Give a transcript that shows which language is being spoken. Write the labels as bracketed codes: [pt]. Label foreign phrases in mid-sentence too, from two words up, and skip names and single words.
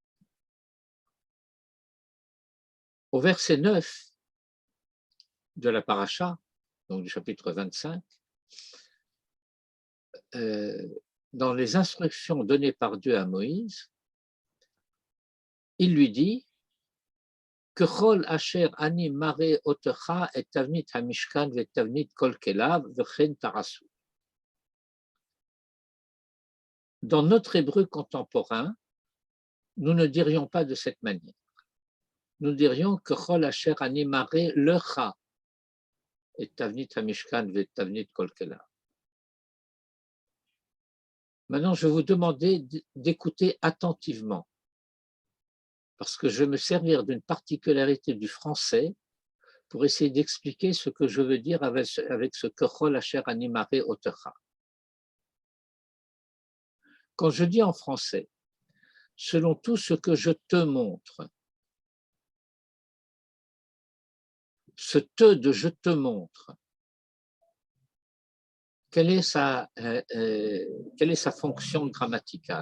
[fr] Au verset 9 de la paracha, donc du chapitre 25, dans les instructions données par Dieu à Moïse, il lui dit que [he] ככל אשר אני מראה אותך את תבנית המשכן ו תבנית כל כליו וכן תעשו. [fr] Dans notre hébreu contemporain, nous ne dirions pas de cette manière. Nous dirions que [he] ככל אשר אני מראה לך את תבנית המשכן ו תבנית כל כליו. [fr] Maintenant, je vais vous demander d'écouter attentivement, parce que je vais me servir d'une particularité du français pour essayer d'expliquer ce que je veux dire avec ce que [he] ככל אשר אני מראה אותך. [fr] Quand je dis en français, selon tout ce que je te montre, ce te de je te montre, quelle est sa fonction grammaticale?